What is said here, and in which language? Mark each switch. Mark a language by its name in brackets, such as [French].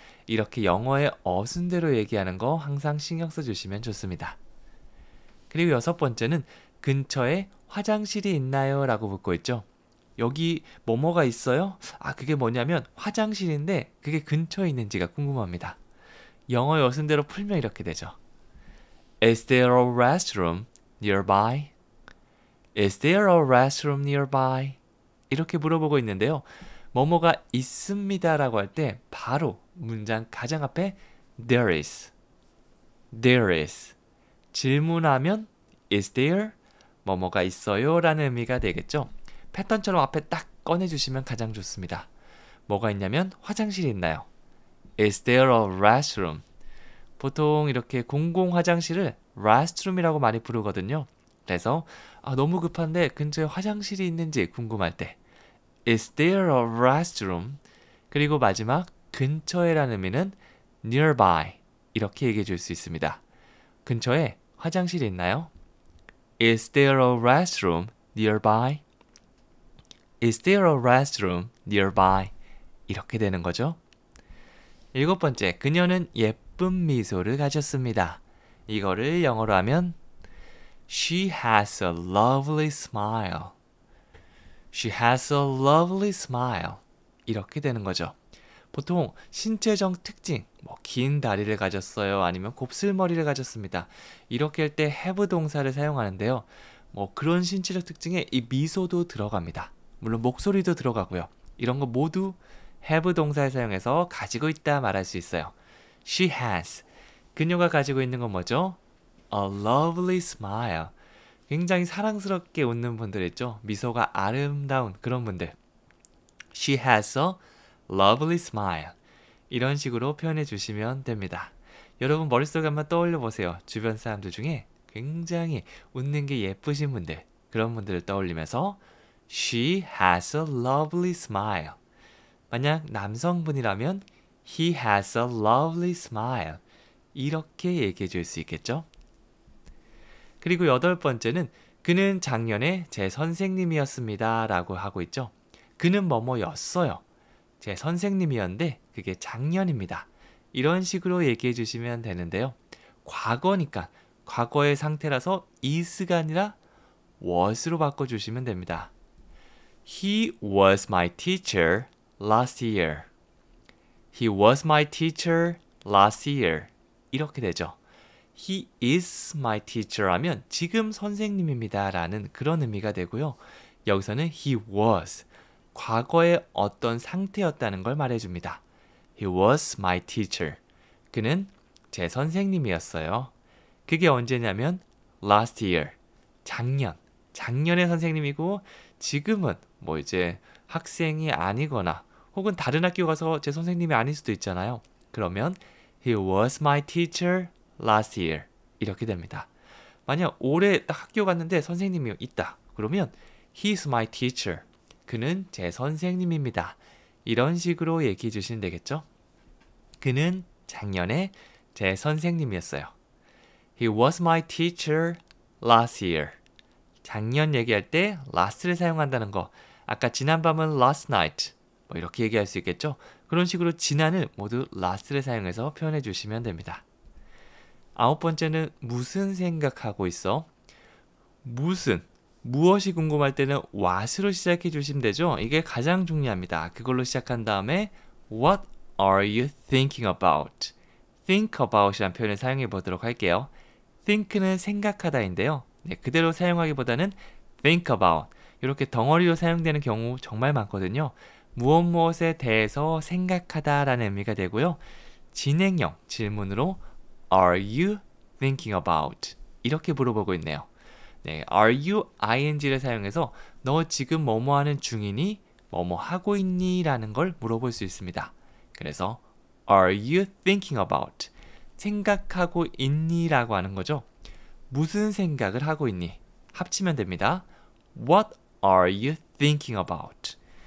[Korean] 이렇게 영어의 어순대로 얘기하는 거 항상 신경 써주시면 좋습니다. 그리고 여섯 번째는 근처에 화장실이 있나요? 라고 묻고 있죠. 여기 뭐뭐가 있어요? 그게 뭐냐면 화장실인데 그게 근처에 있는지가 궁금합니다. 영어 어순대로 풀면 이렇게 되죠. [English] Is there a restroom nearby? Is there a restroom nearby? [Korean] 이렇게 물어보고 있는데요. 뭐뭐가 있습니다 라고 할 때 바로 문장 가장 앞에 [English] there is. There is. [Korean] 질문하면 [English] is there? [Korean] 뭐뭐가 있어요? 라는 의미가 되겠죠. 패턴처럼 앞에 딱 꺼내주시면 가장 좋습니다. 뭐가 있냐면 화장실이 있나요? [English] Is there a restroom? [Korean] 보통 이렇게 공공 화장실을 restroom이라고 많이 부르거든요. 그래서 너무 급한데 근처에 화장실이 있는지 궁금할 때 [English] Is there a restroom? [Korean] 그리고 마지막 근처에라는 의미는 nearby 이렇게 얘기해 줄 수 있습니다. 근처에 화장실이 있나요? [English] Is there a restroom nearby? Is there a restroom nearby? [Korean] 이렇게 되는 거죠. 일곱 번째, 그녀는 예쁜 미소를 가졌습니다. 이거를 영어로 하면 [English] She has a lovely smile. She has a lovely smile. [Korean] 이렇게 되는 거죠. 보통 신체적 특징, 긴 다리를 가졌어요. 아니면 곱슬머리를 가졌습니다. 이렇게 할 때 have 동사를 사용하는데요. 그런 신체적 특징에 이 미소도 들어갑니다. 물론 목소리도 들어가고요. 이런 거 모두 have 동사를 사용해서 가지고 있다 말할 수 있어요. [English] She has. [Korean] 그녀가 가지고 있는 건 뭐죠? [English] A lovely smile. [Korean] 굉장히 사랑스럽게 웃는 분들 있죠? 미소가 아름다운 그런 분들. [English] She has a lovely smile. [Korean] 이런 식으로 표현해 주시면 됩니다. 여러분 머릿속에 한번 떠올려 보세요. 주변 사람들 중에 굉장히 웃는 게 예쁘신 분들, 그런 분들을 떠올리면서 [English] She has a lovely smile. [Korean] 만약 남성분이라면 [English] He has a lovely smile. [Korean] 이렇게 얘기해 줄 수 있겠죠? 그리고 여덟 번째는 그는 작년에 제 선생님이었습니다 라고 하고 있죠. 그는 뭐뭐였어요. 제 선생님이었는데 그게 작년입니다. 이런 식으로 얘기해 주시면 되는데요. 과거니까 과거의 상태라서 is가 아니라 was로 바꿔주시면 됩니다. [English] He was my teacher last year. He was my teacher last year. [Korean] 이렇게 되죠. [English] He is my teacher [Korean] 하면 지금 선생님입니다 라는 그런 의미가 되고요. 여기서는 [English] he was, [Korean] 과거의 어떤 상태였다는 걸 말해줍니다. [English] He was my teacher. [Korean] 그는 제 선생님이었어요. 그게 언제냐면 [English] last year, [Korean] 작년의 선생님이고 지금은 이제 학생이 아니거나 혹은 다른 학교 가서 제 선생님이 아닐 수도 있잖아요. 그러면 [English] He was my teacher last year. [Korean] 이렇게 됩니다. 만약 올해 딱 학교 갔는데 선생님이 있다. [English] 그러면 He is my teacher. [Korean] 그는 제 선생님입니다. 이런 식으로 얘기해 주시면 되겠죠? 그는 작년에 제 선생님이었어요. [English] He was my teacher last year. [Korean] 작년 얘기할 때 last를 사용한다는 거. 아까 지난밤은 [English] last night. [Korean] 이렇게 얘기할 수 있겠죠? 그런 식으로 지난을 모두 last를 사용해서 표현해 주시면 됩니다. 아홉 번째는 무슨 생각하고 있어? 무엇이 궁금할 때는 what으로 시작해 주시면 되죠? 이게 가장 중요합니다. 그걸로 시작한 다음에 [English] What are you thinking about? [Korean] think about이라는 표현을 사용해 보도록 할게요. think는 생각하다인데요. 그대로 사용하기보다는 think about 이렇게 덩어리로 사용되는 경우 정말 많거든요. 무엇에 대해서 생각하다라는 의미가 되고요. 진행형 질문으로 [English] Are you thinking about? [Korean] 이렇게 물어보고 있네요. 네, [English] Are you ing [Korean] 를 사용해서 너 지금 뭐뭐 하는 중이니? 뭐뭐 하고 있니? 라는 걸 물어볼 수 있습니다. 그래서 [English] Are you thinking about? [Korean] 생각하고 있니? 라고 하는 거죠. 무슨 생각을 하고 있니? 합치면 됩니다. [English] What are you thinking about?